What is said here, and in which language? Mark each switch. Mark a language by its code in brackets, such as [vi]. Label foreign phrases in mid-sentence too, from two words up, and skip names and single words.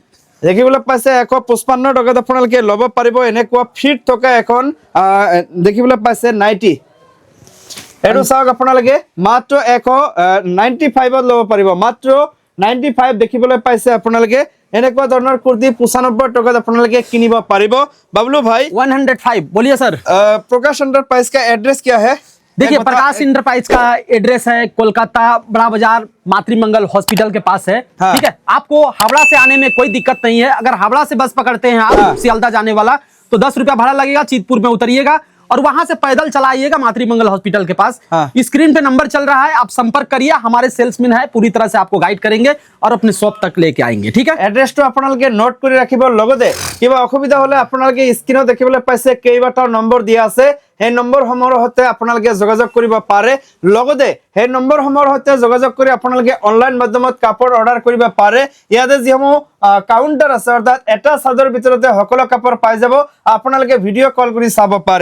[as] দেখিবলৈ পাইছে 155 টকাত আপোনালোকে ল'ব পাৰিব এনেকুৱা ফিট থকা এখন দেখিবলৈ পাইছে নাইটি। এটো চাওক আপোনালোকে মাত্ৰ 195ত ল'ব পাৰিব, মাত্ৰ 95 দেখিবলৈ পাইছে আপোনালোকে। এনেকুৱা ধৰণৰ কুৰ্তি 95 টকাত আপোনালোকে কিনিব পাৰিব। [hi] बबलू भाई 105 बोलिए सर। प्रकाश एंटरप्राइज का एड्रेस क्या है? देखिए, प्रकाश एंटरप्राइज का एड्रेस है कोलकाता बड़ा बाजार मातृमंगल हॉस्पिटल के पास है। हाँ। ठीक है, आपको हावड़ा से आने में कोई दिक्कत नहीं है। अगर हावड़ा से बस पकड़ते हैं आप सियालदह जाने वाला तो 10 रुपया भाड़ा लगेगा, चीतपुर में उतरिएगा और वहां से पैदल चला आइएगा मातृमंगल हॉस्पिटल के पास। हाँ। स्क्रीन पे नंबर चल रहा है, आप संपर्क करिए, हमारे सेल्समैन है, पूरी तरह से आपको गाइड करेंगे और अपने शॉप तक लेके आएंगे। ठीक है, एड्रेस तो [as] আপোনালোকে নোট কৰি ৰাখিব। লগতে কিবা অসুবিধা হলে আপোনালোকে স্ক্ৰিনত দেখিবলৈ পাইছে কেইবাটাও নম্বৰ দিয়া আছে, সেই নম্বৰসমূহৰ সৈতে আপোনালোকে যোগাযোগ কৰিব পাৰে। লগতে সেই নম্বৰসমূহৰ সৈতে যোগাযোগ কৰি আপোনালোকে অনলাইন মাধ্যমত কাপোৰ অৰ্ডাৰ কৰিব পাৰে। ইয়াতে যিসমূহ কাউণ্টাৰ আছে অৰ্থাৎ এটা চাদৰ ভিতৰতে সকলো কাপোৰ পাই যাব, আপোনালোকে [en] video call [as] কৰি চাব পাৰে।